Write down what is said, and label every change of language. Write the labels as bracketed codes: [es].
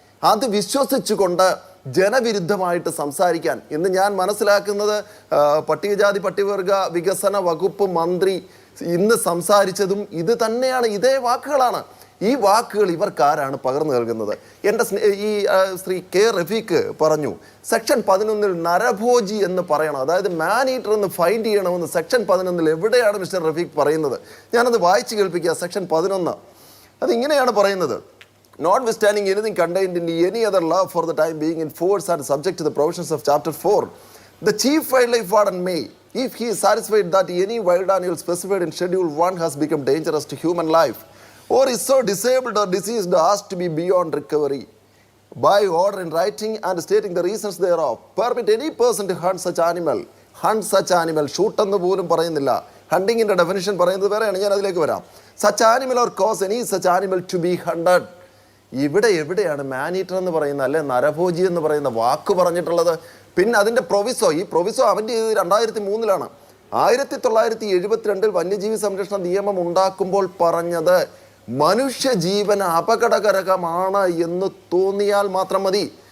[ml] അത് വിശ്വസിച്ചുകൊണ്ട് ജനവിരുദ്ധമായിട്ട് സംസാരിക്കാൻ ഇന്ന് ഞാൻ മനസ്സിലാക്കുന്നത് പട്ടികജാതി പട്ടികവർഗ വികസന വകുപ്പ് മന്ത്രി ഇന്ന് സംസാരിച്ചതും ഇത് തന്നെയാണ്, ഇതേ വാക്കുകളാണ്. ഈ വാക്കുകൾ ഇവർക്കാരാണ് പകർന്നു നൽകുന്നത്? എൻ്റെ ഈ ശ്രീ കെ റഫീഖ് പറഞ്ഞു സെക്ഷൻ 11 നരഭോജി എന്ന് പറയണം, അതായത് മാൻ ഈറ്റർ എന്ന് ഫൈൻഡ് ചെയ്യണമെന്ന് സെക്ഷൻ 11 എവിടെയാണ് മിസ്റ്റർ റഫീഖ് പറയുന്നത്? ഞാനത് വായിച്ച് കേൾപ്പിക്കുക. സെക്ഷൻ 11 അതിങ്ങനെയാണ് പറയുന്നത്: [en] Notwithstanding anything contained in any other law for the time being in force and subject to the provisions of Chapter 4, the Chief Wildlife Warden may, if he is satisfied that any wild animal specified in Schedule 1 has become dangerous to human life or is so disabled or diseased as to be beyond recovery, by order in writing and stating the reasons thereof, permit any person to hunt such animal. Hunt such animal. [ml] Shoot എന്ന് പോലും പറയുന്നില്ല. ഹണ്ടിങ്ങിൻ്റെ definition പറയുന്നത് വേറെയാണ്. ഞാൻ അതിലേക്ക് വരാം. [en] Such animal or cause any such animal to be hunted. [ml] എവിടെയാണ് മാനീറ്റർ എന്ന് പറയുന്ന, അല്ലെ നരഭോജി എന്ന് പറയുന്ന വാക്ക് പറഞ്ഞിട്ടുള്ളത്? പിന്നെ അതിൻ്റെ പ്രൊവിസോ, ഈ പ്രൊവിസോ അവൻ്റെ 2003 1972 വന്യജീവി സംരക്ഷണ നിയമം ഉണ്ടാക്കുമ്പോൾ പറഞ്ഞത് മനുഷ്യജീവന് അപകടകരമാണ് എന്ന് തോന്നിയാൽ മാത്രം മതി.